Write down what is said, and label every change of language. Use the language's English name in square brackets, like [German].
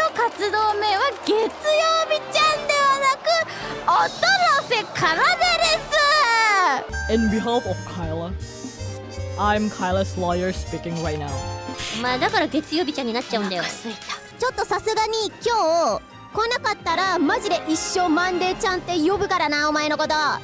[Japanese] 活動名は月曜日ちゃんではなく音の瀬かなでです。 [English] In behalf of Kyla, I'm Kyla's lawyer speaking right now. [Japanese] まあだから月曜日ちゃんになっちゃうんだよ。ちょっとさすがに今日来なかったらマジで一生マンデーちゃんって呼ぶからな、お前のこと。